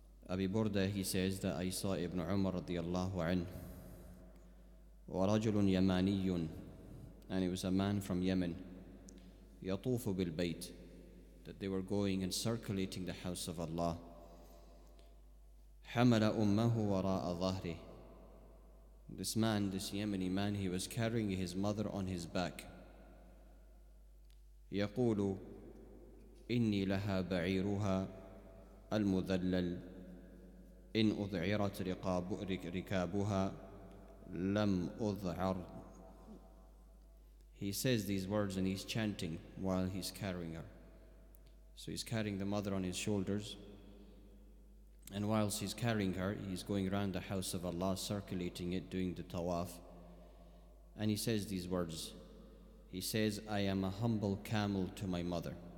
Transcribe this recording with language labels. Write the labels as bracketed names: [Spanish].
[English] Abi Burda, he says that I saw Ibn Umar radiyallahu anhu, [Arabic] ورجل يماني, [English] and it was a man from Yemen, [Arabic] يطوف بالبيت, [English] that they were going and circulating the house of Allah. [Arabic] حمل أمه وراء ظهره. [English] This man, this Yemeni man, he was carrying his mother on his back. [Arabic] يقول إني لها بعيرها المذلل إن أذعرت ركابها لم أذعر. [English] He says these words and he's chanting while he's carrying her. So he's carrying the mother on his shoulders, and whilst he's carrying her, he's going around the house of Allah, circulating it, doing the tawaf. And he says these words. He says, I am a humble camel to my mother.